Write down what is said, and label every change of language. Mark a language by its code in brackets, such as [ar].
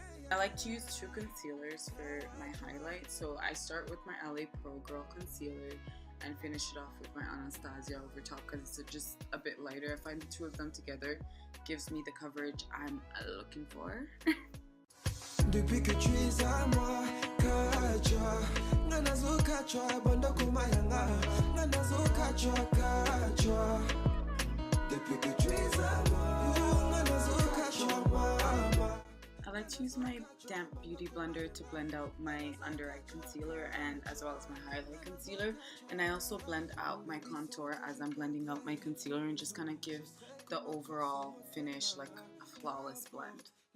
[en] I like to use 2 concealers for my highlight, so I start with my LA Pro Girl concealer and finish it off with my Anastasia over top because it's just a bit lighter. I find the 2 of them together gives me the coverage I'm looking for. [fr] Depuis que tu es à moi, Kacha. [ln] Nanazo Kacha, Banda Kumayanga. Nanazo Kacha, Kacha. [fr] Depuis que tu es à moi, [ln] Nanazo Kacha, mama. [en] I like to use my damp beauty blender to blend out my under eye concealer and as well as my highlight concealer, and I also blend out my contour as I'm blending out my concealer and just kind of give the overall finish like a flawless blend.